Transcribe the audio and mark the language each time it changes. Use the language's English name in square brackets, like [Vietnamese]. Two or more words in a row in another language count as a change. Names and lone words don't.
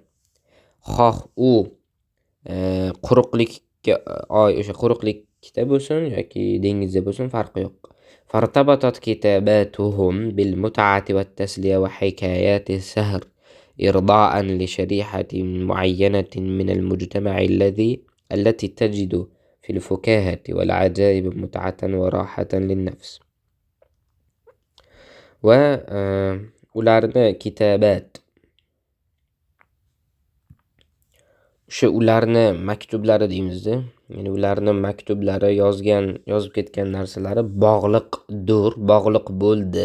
[Uzbek] Xoh u quruqlikda bo'lsin yoki dengizda bo'lsin, farqi yo'q. [Arabic] فارتبطت كتاباتهم بالمتعة والتسلية وحكايات السهر إرضاء لشريحة معينة من المجتمع التي تجد في الفكاهة والعجائب متعة وراحة للنفس. [Uzbek] ularni kitobat o'sha ularni maktublari deymizda. Ya'ni ularni maktublari yozib ketgan narsalari bog'liq bo'ldi.